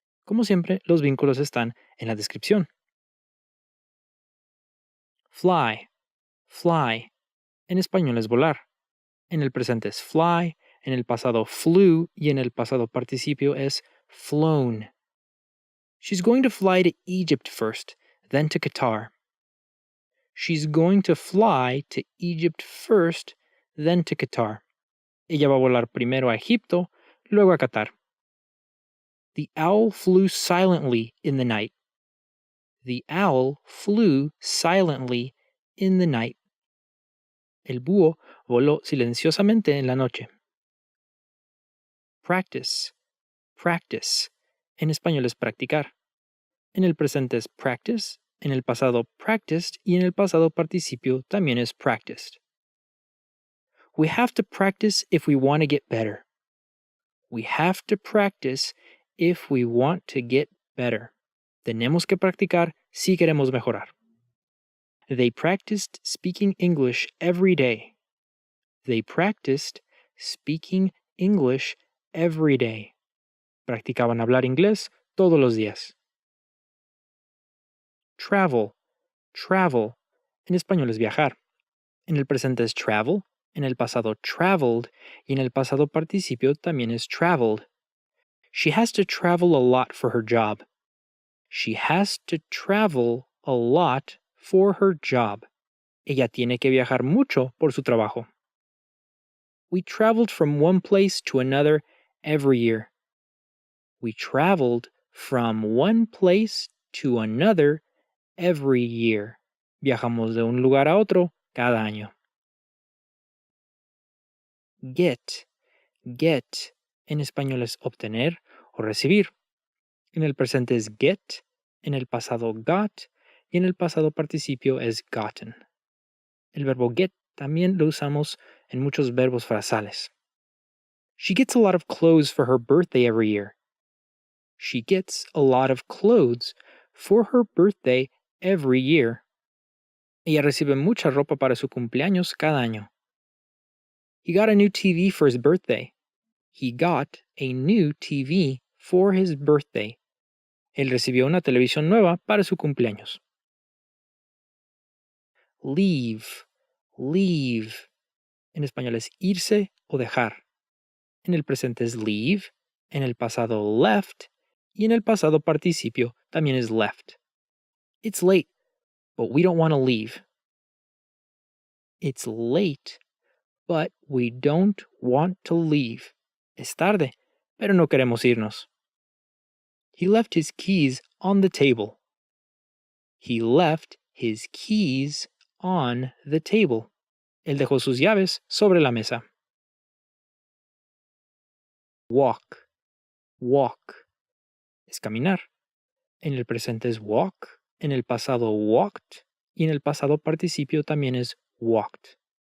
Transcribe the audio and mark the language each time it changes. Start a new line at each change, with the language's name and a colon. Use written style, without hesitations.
Spanish: Como siempre, los vínculos están en la descripción. Fly, fly. En español es volar. En el presente es fly, en el pasado flew y en el pasado participio es flown.
English: She's going to fly to Egypt first, then to Qatar. She's going to fly to Egypt first, then to Qatar.
Spanish: Ella va a volar primero a Egipto, luego a Qatar.
English: The owl flew silently in the night. The owl flew silently in the night.
Spanish: El búho voló silenciosamente en la noche. Practice, practice. En español es practicar. En el presente es practice, en el pasado practiced y en el pasado participio también es practiced.
English: We have to practice if we want to get better. We have to practice if we want to get better.
Spanish: Tenemos que practicar si queremos mejorar.
English: They practiced speaking English every day. They practiced speaking English every day.
Spanish: Practicaban hablar inglés todos los días. Travel, travel. En español es viajar. En el presente es travel, en el pasado traveled y en el pasado participio también es traveled.
English: She has to travel a lot for her job. She has to travel a lot for her job.
Spanish: Ella tiene que viajar mucho por su trabajo.
English: We traveled from one place to another every year. We traveled from one place to another every year.
Spanish: Viajamos de un lugar a otro cada año. Get, get. En español es obtener o recibir. En el presente es get, en el pasado got y en el pasado participio es gotten. El verbo get también lo usamos en muchos verbos frasales.
English: She gets a lot of clothes for her birthday every year. She gets a lot of clothes for her birthday every year.
Spanish: Ella recibe mucha ropa para su cumpleaños cada año.
English: He got a new TV for his birthday. He got a new TV for his birthday.
Spanish: Él recibió una televisión nueva para su cumpleaños. Leave, leave. En español es irse o dejar. En el presente es leave, en el pasado left y en el pasado participio también es left.
English: It's late, but we don't want to leave. It's late, but we don't want to leave.
Spanish: Es tarde, pero no queremos irnos.
English: He left his keys on the table. He left his keys on the table.
Spanish: Él dejó sus llaves sobre la mesa. Walk, walk. Es caminar. En el presente es walk, en el pasado walked y en el pasado participio también es walked.